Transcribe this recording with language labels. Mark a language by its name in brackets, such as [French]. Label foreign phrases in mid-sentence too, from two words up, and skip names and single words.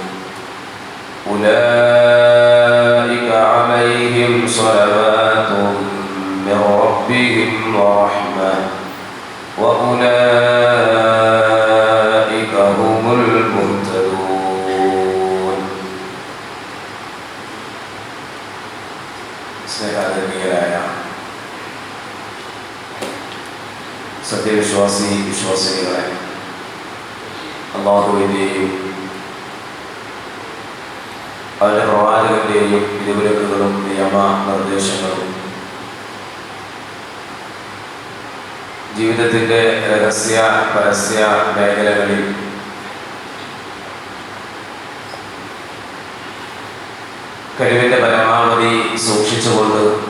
[Arabic] أولئك عليهم صلوات من ربهم ورحمة وأولئك هم المهتدون. [Malayalam] സ്നേഹാദരണീയരായ വിശ്വാസിനികളെ, അല്ലാഹുവിൻ്റെയും അവരുടെ പ്രവാചകന്റെയും വിധിവിലക്കുകളും നിയമ നിർദ്ദേശങ്ങളും ജീവിതത്തിൻ്റെ രഹസ്യ പരസ്യ മേഖലകളിൽ കഴിവിൻ്റെ പരമാവധി സൂക്ഷിച്ചുകൊണ്ട്